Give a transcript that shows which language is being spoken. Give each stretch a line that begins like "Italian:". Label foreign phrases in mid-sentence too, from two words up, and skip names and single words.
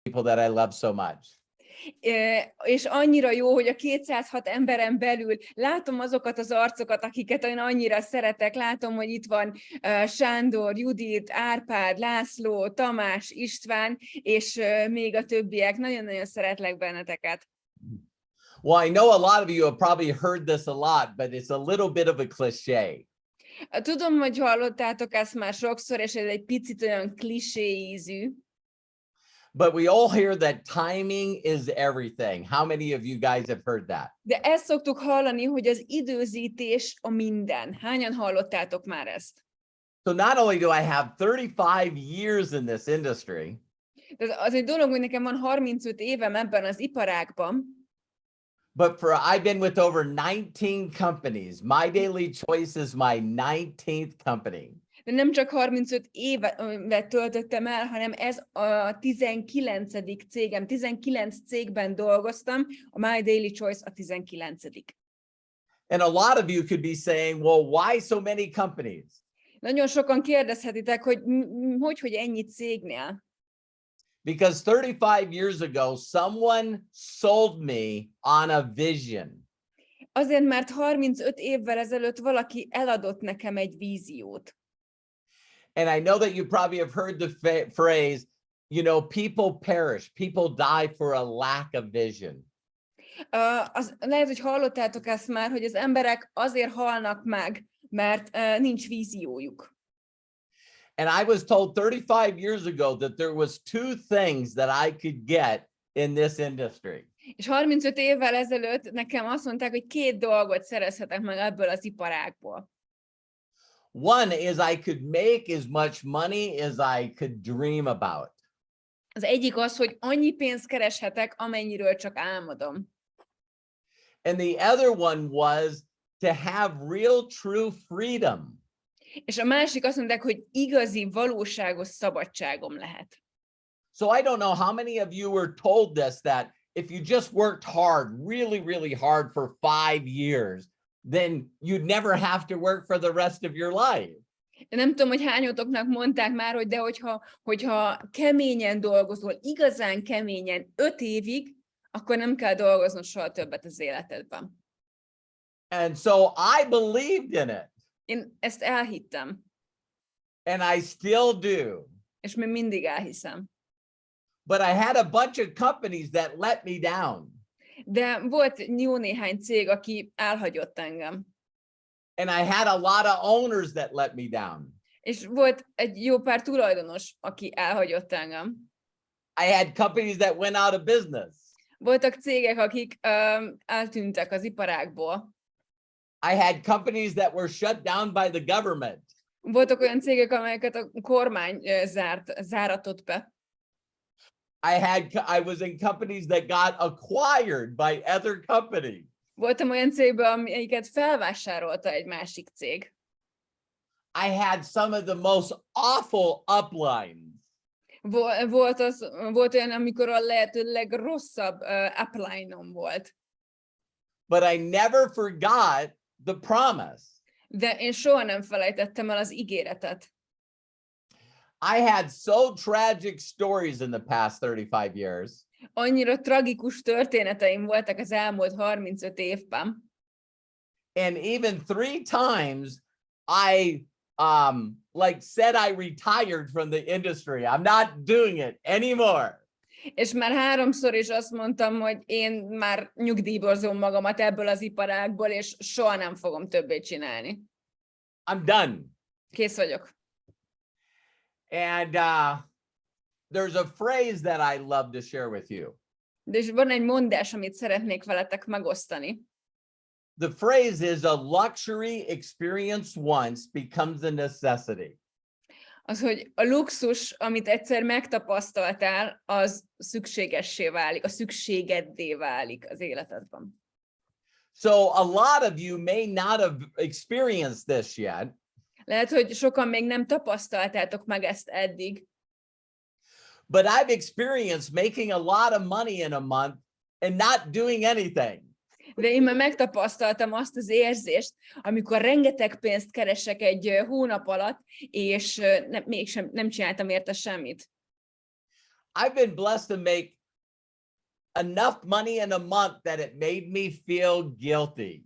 English: people that I love so much.
Hungarian: És annyira jó, hogy a 206 emberen belül látom azokat az arcokat, akiket én annyira szeretek. Látom, hogy itt van Sándor, Judit, Árpád, László, Tamás, István, és még a többiek. Nagyon-nagyon szeretlek benneteket.
English: Well, I know a lot of you have probably heard this a lot, but it's a little bit of a cliché.
Hungarian: Tudom, hogy hallottátok ezt már sokszor, és ez egy picit olyan klisé ízű.
English: But we all hear that timing is everything. How many of you guys have heard that?
Hungarian: De ezt szoktuk hallani, hogy az időzítés a minden. Hányan hallottátok már ezt?
English: So not only do I have 35 years in this industry,
Hungarian: Tehát az egy dolog, hogy nekem van 35 évem ebben az iparágban,
English: but I've been with over 19 companies. My Daily Choice is my 19th company.
Hungarian: de nem csak 35 évet töltöttem el, hanem ez a 19. cégem. 19 cégben dolgoztam, a My Daily Choice a 19.
English: And a lot of you could be saying, well, why so many companies?
Hungarian: Nagyon sokan kérdezhetitek, hogy ennyi cégnél?
English: Because 35 years ago, someone sold me on a vision.
Hungarian: Azért, mert 35 évvel ezelőtt valaki eladott nekem egy víziót.
English: And I know that you probably have heard the phrase, you know, people perish, people die for a lack of vision.
Hungarian: Lehet, hogy hallottátok ezt már, hogy az emberek azért halnak meg, mert nincs víziójuk.
English: And I was told 35 years ago that there was two things that I could get in this industry.
Hungarian: És 35 évvel ezelőtt nekem azt mondták, hogy 2 dolgot szerezhetek meg ebből az iparágból.
English: One is I could make as much money as I could dream about.
Hungarian: Az egyik az, hogy annyi pénzt kereshetek, amennyiről csak álmodom.
English: And the other one was to have real true freedom.
Hungarian: És a másik azt mondták, hogy igazi, valóságos szabadságom lehet.
English: So I don't know how many of you were told this, that if you just worked hard, really hard for 5 years, then you'd never have to work for the rest of your life.
Hungarian: Nem tudom, hogy hányotoknak mondták már, hogy de hogyha keményen dolgozol, igazán keményen 5 évig, akkor nem kell dolgoznod soha többet az életedben.
English: And so I believed in it.
Hungarian: Én ezt elhittem.
English: And I still do.
Hungarian: És még mindig elhiszem.
English: But I had a bunch of companies that let me down.
Hungarian: De volt jó néhány cég, aki elhagyott engem.
English: And I had a lot of owners that let me down.
Hungarian: És volt egy jó pár tulajdonos, aki elhagyott engem.
English: I had companies that went out of business.
Hungarian: Voltak cégek, akik eltűntek az iparágból.
English: I had companies that were shut down by the government.
Hungarian: Voltak olyan cégek, amelyeket a kormány záratott be.
English: I was in companies that got acquired by other companies.
Hungarian: Voltam olyan cégben, amelyiket felvásárolta egy másik cég.
English: I had some of the most awful uplines.
Hungarian: Volt olyan, amikor a lehető legrosszabb upline-om volt.
English: But I never forgot the promise.
Hungarian: De én soha nem felejtettem el az ígéretet.
English: I had so tragic stories in the past 35 years.
Hungarian: Annyira tragikus történeteim voltak az elmúlt 35 évben.
English: And even 3 times I said I retired from the industry. I'm not doing it anymore.
Hungarian: És már 3-szor is azt mondtam, hogy én már nyugdíjborzom magamat ebből az iparágból, és soha nem fogom többé csinálni.
English: I'm done.
Hungarian: Kész vagyok.
English: And there's a phrase that I love to share with you.
Hungarian: De van egy mondás, amit szeretnék veletek megosztani.
English: The phrase is a luxury experience once becomes a necessity.
Hungarian: Az, hogy a luxus, amit egyszer megtapasztaltál, az szükségessé válik, a szükségeddé válik az életedben.
English: So a lot of you may not have experienced this yet.
Hungarian: Lehet, hogy sokan még nem tapasztaltátok meg ezt eddig.
English: But I've experienced making a lot of money in a month and not doing anything.
Hungarian: De én már megtapasztaltam azt az érzést, amikor rengeteg pénzt keresek egy hónap alatt, és mégsem nem csináltam érte semmit.
English: I've been blessed to make enough money in a month that it made me feel guilty.